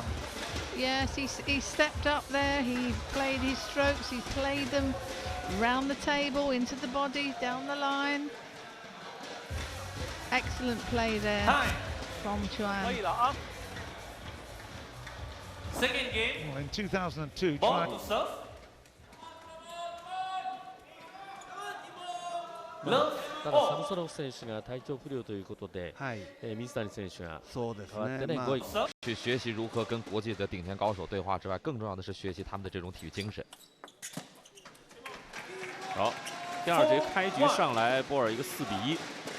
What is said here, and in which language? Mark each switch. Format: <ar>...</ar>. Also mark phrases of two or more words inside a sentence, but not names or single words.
<en>Yes, he stepped up there, he played his strokes, he played them round the table, into the body, down the line. Excellent play there from Chuang. Second game. Well, in 2002, Ball to serve. Love.</en> <ja>ただサムソロフ選手が体調不良ということで、水谷選手が代わってね5 位。</ja> <zh>去学习如何跟国际的顶尖高手对话之外，更重要的是学习他们的这种体育精神。好，第2局开局上来，波尔一个4比1。</zh>